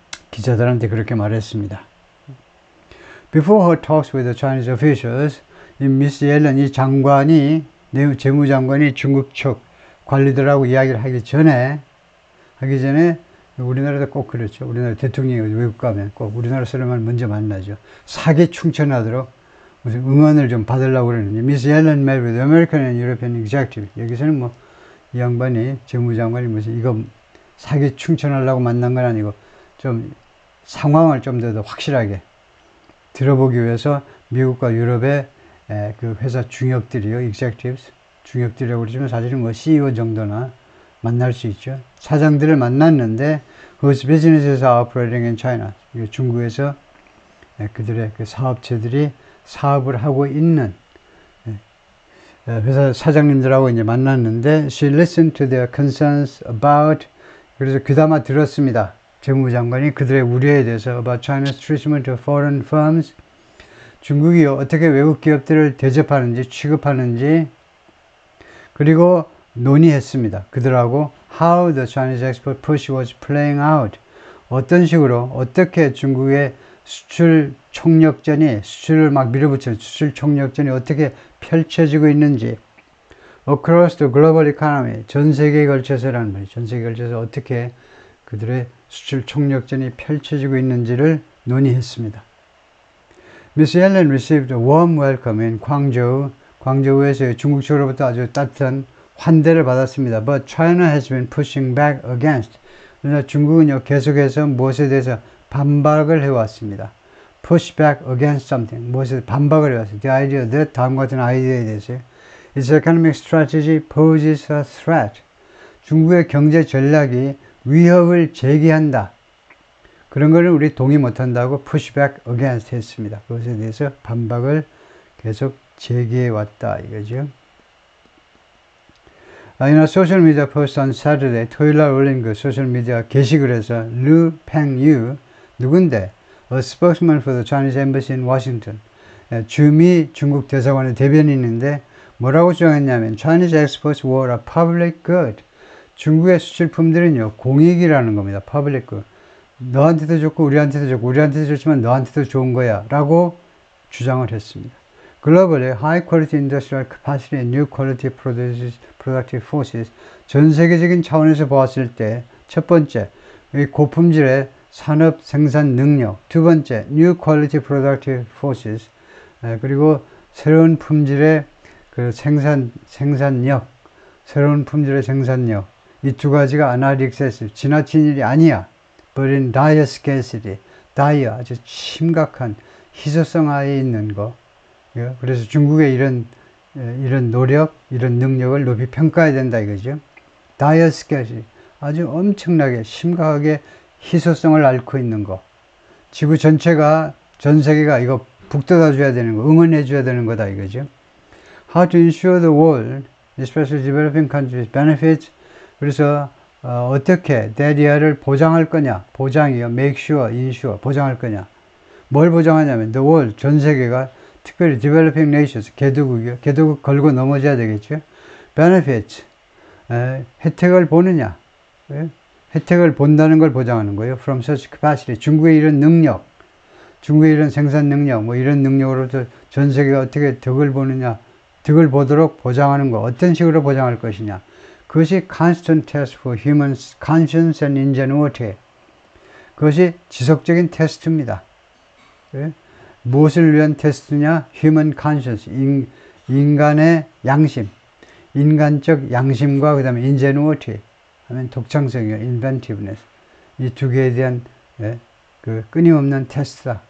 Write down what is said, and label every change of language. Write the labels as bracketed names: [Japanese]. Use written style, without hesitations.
[Korean] 기자들한테 그렇게 말했습니다. [English] Before her talks with the Chinese officials, [Korean] 이 미스 옐런, 이 장관이, 재무장관이 중국 측 관리들하고 이야기를 하기 전에 우리나라도 꼭 그렇죠. 우리나라 대통령이 외국 가면 꼭 우리나라 사람을 먼저 만나죠. 사기 충천하도록 무슨 응원을 좀 받으려고 그러는데, [English] Miss Yellen met with American and European executive. [Korean] 여기서는 뭐 이 양반이, 재무장관이 무슨 이거 사기 충천하려고 만난 건 아니고, 좀 상황을 좀 더 확실하게 들어보기 위해서 미국과 유럽의 그 회사 중역들이요, executives, 중역들이라고 그러지만 사실은 뭐 CEO 정도나 만날 수 있죠. 사장들을 만났는데, [English] whose businesses are operating in China. [Korean] 중국에서 그들의 그 사업체들이 사업을 하고 있는 회사 사장님들하고 이제 만났는데, [English] she listened to their concerns about, [Korean] 그래서 귀담아 들었습니다. 재무장관이 그들의 우려에 대해서 [English] about China's treatment of foreign firms, [Korean] 중국이 어떻게 외국 기업들을 대접하는지, 취급하는지, 그리고 논의했습니다. 그들하고 [English] how the Chinese export push was playing out, [Korean] 어떤 식으로, 어떻게 중국의 수출 총력전이, 수출을 막 밀어붙이는 수출 총력전이 어떻게 펼쳐지고 있는지, [English] across the global economy, [Korean] 전 세계에 걸쳐서라는 말이죠. 전 세계에 걸쳐서 어떻게 그들의 수출 총력전이 펼쳐지고 있는지를 논의했습니다. [English] Miss Yellen received a warm welcome in [Korean] 광저우에서 중국 측으로부터 아주 따뜻한 환대를 받았습니다. [English] But China has been pushing back against. [Korean] 그러나 중국은요, 계속해서 무엇에 대해서 반박을 해왔습니다. [English] Push back against something. [Korean] 무엇에 반박을 해왔어요. [English] The idea that, [Korean] 다음과 같은 아이디어에 대해서. [English] Its economic strategy poses a threat. [Korean] 중국의 경제 전략이 위협을 제기한다. 그런 거를 우리 동의 못한다고 [English] push back against [Korean] 했습니다. 그것에 대해서 반박을 계속 제기해 왔다 이거죠. [English] In a social media post on Saturday, [Korean] 토요일날 올린 그 소셜미디어 게시글에서 루 팽유, 누군데? [English] A spokesman for the Chinese embassy in Washington. [Korean] 주미 중국 대사관의 대변인인데 뭐라고 주장했냐면, [English] Chinese exports were a public good. [Korean] 중국의 수출품들은요, 공익이라는 겁니다. [English] public good. [Korean] 너한테도 좋고 우리한테도 좋고, 우리한테도 좋지만 너한테도 좋은 거야 라고 주장을 했습니다. [English] Globally, high quality industrial capacity and new quality productive forces. [Korean] 전 세계적인 차원에서 보았을 때, 첫 번째, 고품질의 산업 생산 능력. 두 번째, [English] new quality productive forces. [Korean] 그리고 새로운 품질의 그 생산력. 새로운 품질의 생산력. 이 두 가지가 [English] are not excessive. [Korean] 지나친 일이 아니야. [English] But in dire scarcity. [Korean] dire, 아주 심각한 희소성 하에 있는 거. 그래서 중국의 이런 노력, 이런 능력을 높이 평가해야 된다 이거죠. dire scarcity, 아주 엄청나게 심각하게 희소성을 앓고 있는 거. 지구 전체가, 전 세계가 이거 북돋아 줘야 되는 거, 응원해 줘야 되는 거다 이거죠. [English] How to ensure the world, especially developing countries, benefits. [Korean] 그래서 어떻게 대리아를 보장할 거냐, 보장이요, make sure, ensure, 보장할 거냐. 뭘 보장하냐면 [English] the world, [Korean] 전 세계가 특별히 developing nations, 개도국이요. 개도국 걸고 넘어져야 되겠죠. benefits, 혜택을 보느냐. 혜택을 본다는 걸 보장하는 거예요. [English] from such capacity, [Korean] 중국의 이런 능력, 중국의 이런 생산 능력, 뭐 이런 능력으로부터 전 세계가 어떻게 덕을 보느냐, 덕을 보도록 보장하는 거, 어떤 식으로 보장할 것이냐. [English] 그것이 constant test for human conscience and ingenuity. [Korean] 그것이 지속적인 테스트입니다. 무엇을 위한 테스트냐? [English] Human conscience, [Korean] 인간의 양심. 인간적 양심과 그 다음에 ingenuity 하면 독창성이요. [English] inventiveness. [Korean] 이 두 개에 대한 그 끊임없는 테스트다.